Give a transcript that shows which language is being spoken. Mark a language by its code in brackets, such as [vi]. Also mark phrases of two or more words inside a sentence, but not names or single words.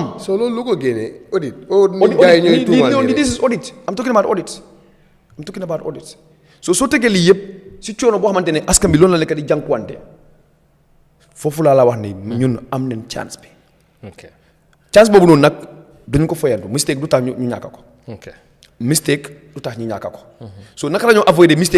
[wo] so loolu lu ko génnee audit gars yi ñooy tuumaal [en] this is audit I'm talking about audit [wo] so soo tegee lii yëpp si coono boo xamante ne askan bi loolu la nekk di jànkuwante foofu laa la wax ni ñun am nañ chance bi chance boobu noonu nag duñ ko foyantu mistake du tax ñu ñàkk ko mistake du tax ñu ñàkk ko so naka la ñoo avoider mistake